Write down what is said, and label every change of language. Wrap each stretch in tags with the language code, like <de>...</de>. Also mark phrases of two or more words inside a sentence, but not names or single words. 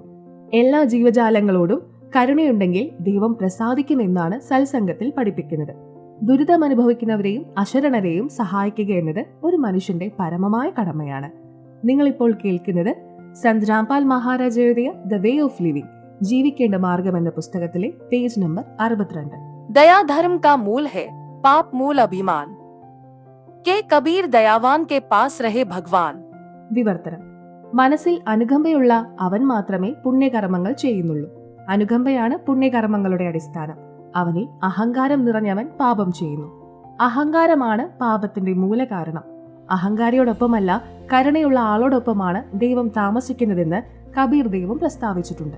<ml>എല്ലാ ജീവജാലങ്ങളോടും കരുണയുണ്ടെങ്കിൽ ദൈവം പ്രസാദിക്കുമെന്നാണ് സത്സംഗത്തിൽ പഠിപ്പിക്കുന്നത്. ദുരിതമനുഭവിക്കുന്നവരെയും അശരണരെയും സഹായിക്കുക എന്നത് ഒരു മനുഷ്യന്റെ പരമമായ കടമയാണ്. നിങ്ങളിപ്പോൾ കേൾക്കുന്നത് സന്ത് രാംപാൽ മഹാരാജ് എഴുതിയ ദ വേ ഓഫ് ലിവിംഗ്, ജീവിക്കേണ്ട മാർഗം എന്ന പുസ്തകത്തിലെ പേജ് നമ്പർ 62.</ml> <hi>दया धर्म का मूल है, पाप मूल अभिमान के कबीर दयावान के पास रहे भगवान.</hi> <ml>വിവർത്തനം: മനസ്സിൽ അനുകമ്പയുള്ള അവൻ മാത്രമേ പുണ്യകർമ്മങ്ങൾ ചെയ്യുന്നുള്ളൂ. അനുകമ്പയാണ് പുണ്യകർമ്മങ്ങളുടെ അടിസ്ഥാനം. അവനിൽ അഹങ്കാരം നിറഞ്ഞവൻ പാപം ചെയ്യുന്നു. അഹങ്കാരമാണ് പാപത്തിന്റെ മൂലകാരണം. അഹങ്കാരിയോടൊപ്പമല്ല, കരുണയുള്ള ആളോടൊപ്പമാണ് ദൈവം താമസിക്കുന്നതെന്ന് കബീർ ദൈവം പ്രസ്താവിച്ചിട്ടുണ്ട്.</ml>